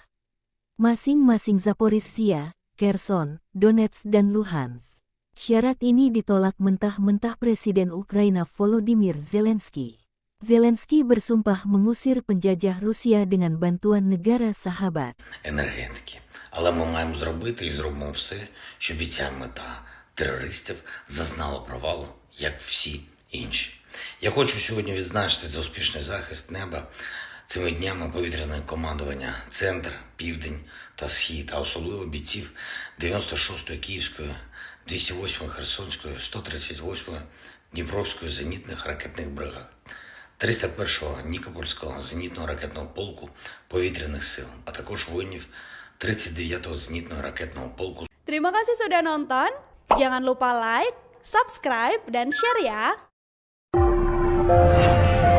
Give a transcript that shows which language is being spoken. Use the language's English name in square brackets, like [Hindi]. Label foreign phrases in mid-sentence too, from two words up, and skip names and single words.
[Indonesian] Masing-masing Zaporizhzhia, Kherson, Donetsk dan Luhansk. Syarat ini ditolak mentah-mentah Presiden Ukraina Volodymyr Zelensky. Zelensky bersumpah mengusir penjajah Rusia dengan bantuan negara sahabat. [Ukrainian] Енергетики. Але ми маємо зробити і зробимо все, щоб і ця мета терористів зазнала провалу, як всі інші. Я хочу сьогодні відзначити за успішний захист неба цими днями повітряне командування «Центр», «Південь» та «Схід», а особливо бійців 96-ї Київської, 208-ї Херсонської, 138-ї Дніпровської зенітних ракетних бригад, 301-го Нікопольського зенітного ракетного полку повітряних сил, а також воїнів 39-го зенітного ракетного полку. [Indonesian] Terima kasih sudah nonton. Jangan lupa like, subscribe, dan share ya.